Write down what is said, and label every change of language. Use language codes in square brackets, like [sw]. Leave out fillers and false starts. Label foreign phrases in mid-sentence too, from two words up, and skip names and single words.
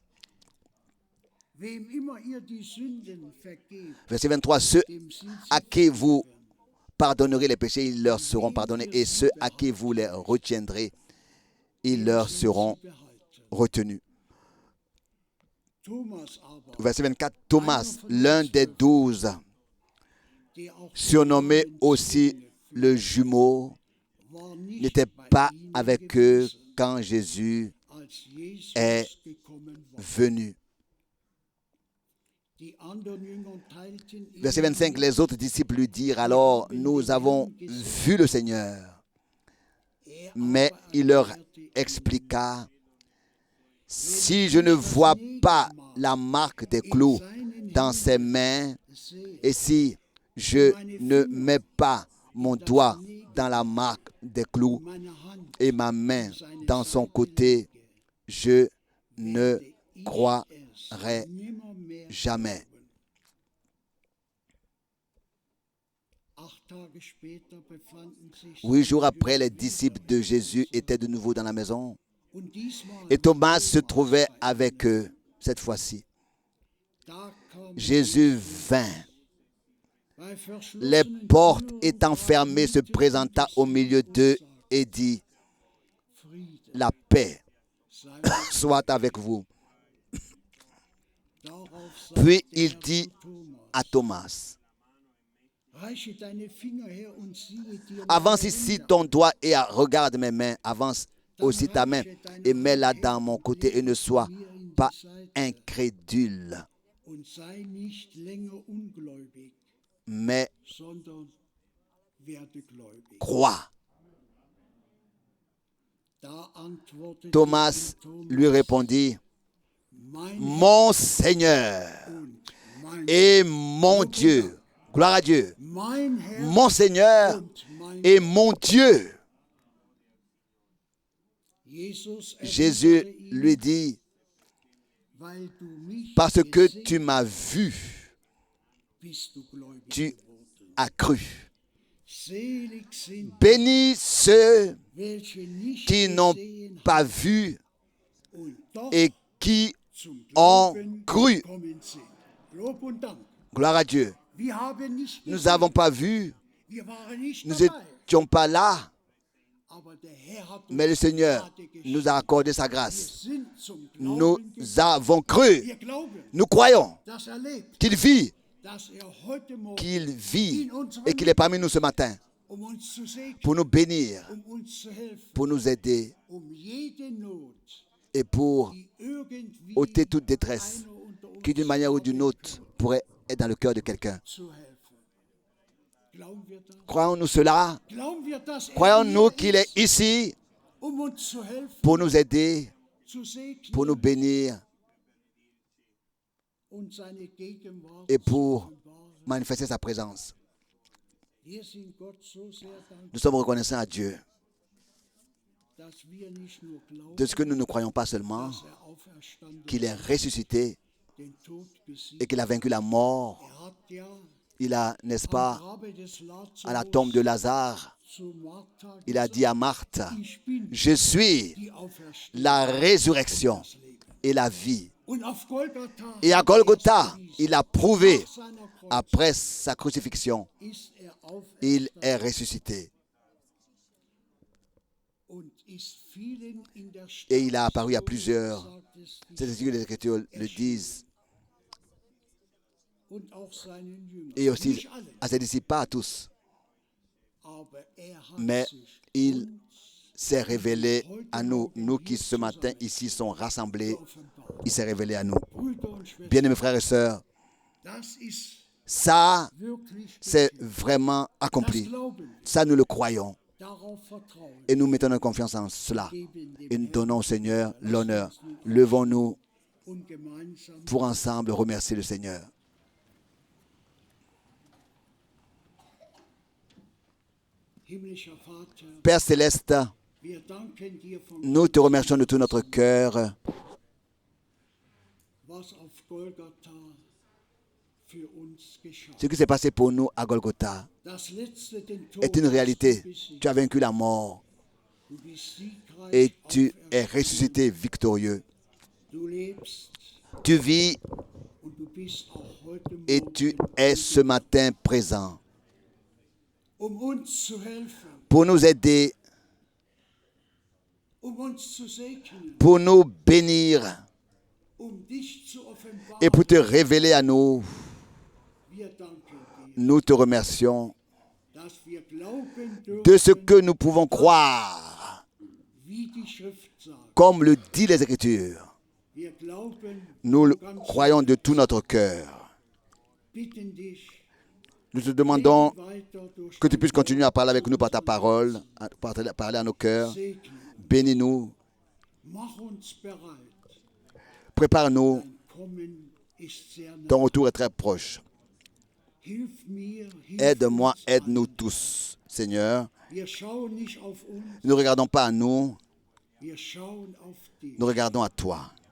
[fr] Verset 23, ceux à qui vous pardonnerez les péchés, ils leur seront pardonnés, et ceux à qui vous les retiendrez, ils leur seront retenus. [de] Thomas aber, [fr] Verset 24, Thomas, l'un des 12, [de] der auch [fr] surnommé aussi le jumeau, [de] war nicht [fr] n'était [de] bei [fr] pas [de] ihnen [fr] avec eux [de] gewesen, [fr] quand Jésus [de] als Jesus [fr] est [de] gekommen war. [fr] venu. [de] Die anderen Jünger teilten ihm [fr] Verset 25, [de] mit, [fr] les autres disciples lui dirent alors, nous avons vu le Seigneur. Mais [de] aber [fr] il leur [de] erklärte ihnen, [fr] expliqua, si je ne vois pas la marque des clous dans ses mains, [de] sehe, [fr] et si je ne mets pas mon doigt dans la marque des clous [de] meine Hand [fr] et ma main dans son côté, je ne [de] ich [fr] croirai [de] es nimmermehr [fr] jamais. [de] glauben. 8 Tage später befanden sich [fr] 8 jours [de] seine [fr] après, les [de] Jünger [fr] disciples [de] wieder [fr] de Jésus étaient de nouveau dans la maison. [de] und diesmal [fr] Et Thomas se Thomas trouvait [de] bei [fr] avec [de] ihnen. [fr] eux cette fois-ci. [de] Da kam [fr] Jésus vint. [de] bei [fr] Les [de] verschlossenen [fr] portes [de] Türen [fr] étant fermées, se [de] mitten [fr] présenta [de] unter [fr] au [de] sie [fr] milieu [de] und [fr] d'eux [de] sagte, [fr] et dit, [de] Friede [fr] la paix [de] sei mit euch. [fr] soit avec vous. [de] Darauf [fr] Puis [de] sagte [fr] il [de] er [fr] dit [de] zu Thomas, [fr] à Thomas, [de] reiche deine Finger her und siehe dir [fr] avance [de] meine [fr] ici [de] Hände [fr] ton doigt et regarde mes mains. Avance aussi ta main et mets-la dans mon côté et ne sois pas incrédule, [de] und sei nicht länger ungläubig, [fr] mais [de] sondern werde gläubig. [fr] crois. [de] Da antwortete Thomas ihm [fr] lui répondit, [de] mein Herr [fr] mon Seigneur [de] und mein [fr] et mon Dieu. Gloire à Dieu. [de] mein Herr [fr] Mon Seigneur [de] und mein [fr] et mon Dieu. [de] Jesus [fr] Jésus [de] erwiderte ihm, [fr] lui dit, [de] weil du mich [fr] parce que [de] gesehen [fr] tu m'as vu, [de] bist du gläubig [fr] tu [de] geworden. [fr] as cru. [de] Selig sind, [fr] Bénis ceux [de] welche nicht [fr] qui n'ont [de] gesehen [fr] pas vu [de] und doch [fr] et qui [de] zum [fr] ont [de] Glauben [fr] cru. [de] gekommen sind. Lob und Dank. [fr] Gloire à Dieu. [de] Wir haben nicht [fr] Nous [de] gesehen, [fr] n'avons pas vu, [de] wir waren nicht [fr] nous [de] dabei, [fr] n'étions pas là, [de] aber der Herr hat [fr] mais le [de] uns [fr] Seigneur [de] Gnade geschenkt. [fr] nous a accordé sa [de] Wir [fr] grâce. [de] sind zum [fr] Nous [de] Glauben gekommen. [fr] avons cru, [de] Wir glauben, [fr] nous croyons [de] dass er lebt, [fr] qu'il vit, [de] dass er heute Morgen [fr] qu'il vit [de] in unserem [fr] et qu'il est parmi nous ce matin [de] uns zu segnen, [fr] pour nous bénir, [de] uns zu helfen, [fr] pour nous aider [de] jede Not, [fr] et pour [de] die irgendwie [fr] ôter toute détresse [de] einer unter uns [fr] qui d'une manière ou d'une autre pourrait être dans le cœur de quelqu'un. [de] zu helfen. Glauben wir das? [fr] Croyons-nous cela? [de] Glauben wir, dass er [fr] Croyons-nous [de] hier [fr] qu'il est ici [de] uns zu helfen, [fr] pour nous aider, [de] zu segnen [fr] pour nous bénir [de] und seine Gegenwart [fr] et [de] zu [fr] pour [de] offenbaren? [fr] manifester sa présence? [de] Wir sind Gott so sehr dankbar, [fr] Nous sommes reconnaissants à Dieu [de] dass wir nicht nur glauben, [fr] de ce que nous ne croyons pas seulement [de] dass er auferstanden [fr] qu'il est ressuscité [de] den Tod besiegt. [fr] et qu'il a vaincu la mort. [de] Hat ja [fr] Il a, n'est-ce [de] am [fr] pas, [de] Grabe des Lazarus [fr] à la tombe de Lazare, [de] zu Martha [fr] il a dit à Marthe, [de] ich bin [fr] je suis [de] die Auferstehung [fr] la résurrection [de] und das Leben. [fr] et la vie. [de] Und auf Golgatha [fr] Et à Golgotha, il a prouvé, [de] nach seiner Kreuz [fr] après sa crucifixion, [de] ist er [fr] il [de] auferstanden [fr] est ressuscité. [de] und ist vielen in der [fr] Et il a [de] Stadt, [fr] apparu à [de] so [fr] plusieurs. [de] sagt es die [fr] C'est ainsi que les Écritures le disent. [de] und auch seinen Jüngern. [fr] Et aussi [de] Nicht alle, [fr] à ses disciples, pas à tous. [de] aber er hat [fr] Mais [de] sich [fr] il [de] uns [fr] s'est révélé à nous, nous qui ce matin ici sont rassemblés. [de] offenbart. [fr] Il s'est révélé à nous. [de] Brüder und Schwestern, [fr] Bien-aimés frères et sœurs, [de] das ist [fr] ça, [de] wirklich [fr] c'est [de] geschehen. [fr] vraiment [de] Das [fr] accompli. [de] Glauben, [fr] Ça, nous le croyons. [de] darauf vertrauen, [fr] Et nous mettons notre confiance en cela. [de] geben dem [fr] Et nous [de] Herrn [fr] donnons au Seigneur l'honneur. Levons-nous [de] und gemeinsam [fr] pour ensemble remercier le Seigneur. [de] himmlischer Vater, [fr] Père céleste, [de] wir danken dir von [fr] nous te remercions de tout notre cœur [de] was auf Golgatha für uns geschah. [fr] ce qui s'est passé pour nous à Golgotha [de] Das letzte, den Tod [fr] est une [de] hast du [fr] réalité. [de] besiegt. [fr] Tu as vaincu la mort [de] Du bist siegreich [fr] et tu es [de] auferstanden. [fr] ressuscité victorieux. [de] Du lebst [fr] Tu vis [de] und du bist auch heute [fr] et [de] Morgen, [fr] tu es ce matin présent [de] uns zu helfen, [fr] pour nous aider, [de] uns zu segnen, [fr] pour nous bénir, [de] dich zu offenbaren. [fr] et pour te révéler à nous. [de] Wir danken dir, [fr] Nous te remercions [de] dass wir glauben dürfen, [fr] de ce que nous pouvons croire, [de] wie die Schrift sagt. [fr] comme le dit les Écritures. [de] Wir glauben, [fr] Nous le [de] ganz [fr] croyons de tout notre cœur. [de] bitten dich, [fr] Nous te demandons [de] weiter durch [fr] que tu puisses continuer à parler avec nous par ta parole, à parler à nos cœurs. [de] Segne. [fr] Bénis-nous, [de] Mach uns bereit. [fr] prépare-nous, [de] Kommen ist sehr nah. [fr] ton retour est très proche. [de] Hilf mir, hilf [fr] Aide-moi, [de] uns [fr] aide-nous [de] allen. [fr] tous, Seigneur. [de] Wir schauen nicht auf uns, [fr] Ne regardons pas à nous, [de] wir schauen auf dich. [fr] nous regardons à toi.